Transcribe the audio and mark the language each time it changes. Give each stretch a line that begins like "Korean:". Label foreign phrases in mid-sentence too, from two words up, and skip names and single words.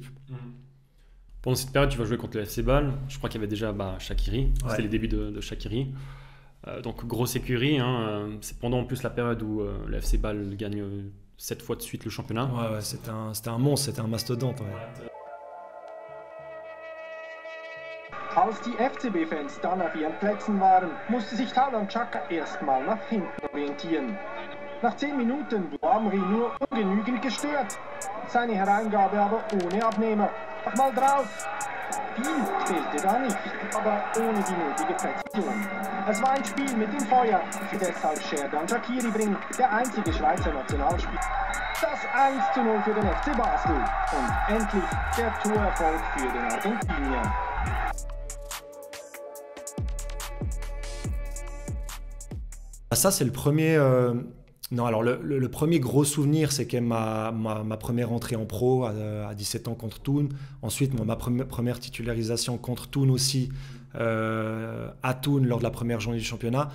French: Pendant cette période, tu vas jouer contre le FC Bâle. Je crois qu'il y avait déjà Shaqiri. C'était les débuts de Shaqiri. Donc, grosse écurie. C'est pendant en plus la période où le FC Bâle gagne 7 fois de suite le championnat. Ouais, c'était un monstre, c'était un mastodonte. Ouais.
German: Als die FCB-Fans dann auf ihren Plätzen waren, musste sich Taulant Xhaka erstmal nach hinten orientieren. Nach 10 Minuten wurde Amri nur ungenügend gestört. Seine Hereingabe aber ohne Abnehmer. Mach mal drauf! Viel fehlte da nicht, aber ohne die nötige Präzision. Es war ein Spiel mit dem Feuer, für deshalb Xherdan Shaqiri bringt, der einzige Schweizer Nationalspieler. Das 1:0 für den FC Basel und endlich der Torerfolg für den Argentinier.
French: Ça, c'est le premier... Non, alors le premier gros souvenir, c'est quand même ma première entrée en pro à 17 ans contre Thun. Ensuite, ma première titularisation contre Thun aussi, à Thun lors de la première journée du championnat.